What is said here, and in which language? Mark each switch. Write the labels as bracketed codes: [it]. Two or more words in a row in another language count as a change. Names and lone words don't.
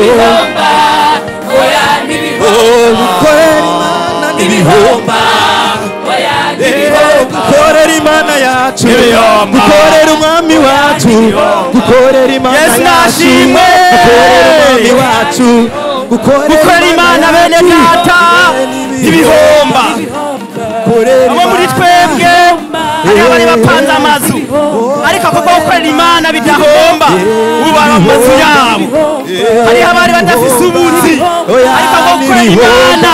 [rn] gukorera imana yacu gukorera umwami wacu gukorera imana yacu gukorera umwami wacu gukorera imana bene data ibihomba abo muri twebwe hariho abari bapanze amazu ariko kuko gukorera imana bidahomba ubu amazu yabo hariho abari badafise ubuzi ariko kuko gukorera imana